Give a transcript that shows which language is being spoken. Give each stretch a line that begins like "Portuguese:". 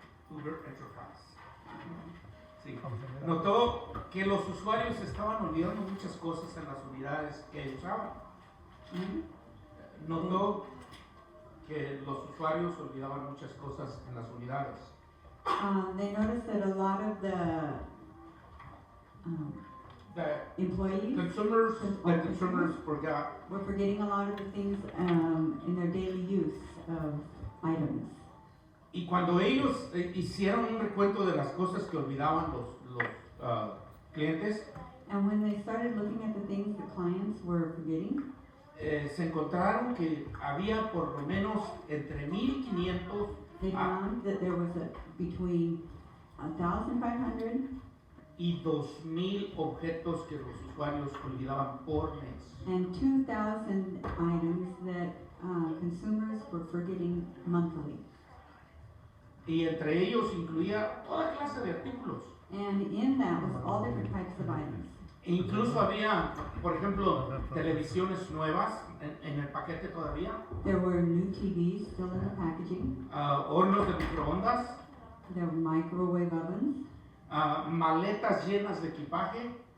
Spanish: Uber Enterprise, sí, notó que los usuarios estaban olvidando muchas cosas en las unidades que usaban. Notó que los usuarios olvidaban muchas cosas en las unidades.
English: they noticed that a lot of the The employees consumers forgot. were forgetting a lot of the things in their daily use of items.
Spanish: Y cuando ellos hicieron un recuento de las cosas que olvidaban los clientes,
English: And when they started looking at the things the clients were forgetting,
Spanish: se encontraron que había por lo menos entre 1,500
English: they found that there was between 1,500
Spanish: y 2,000 objetos que los usuarios olvidaban por mes.
English: and 2,000 items that consumers were forgetting monthly.
Spanish: Y entre ellos incluía toda clase de artículos.
English: And in that was all different types of items.
Spanish: E incluso había, por ejemplo, televisiones nuevas en el paquete todavía,
English: There were new TVs still in the packaging.
Spanish: hornos de microondas,
English: There were microwave ovens,
Spanish: maletas llenas de equipaje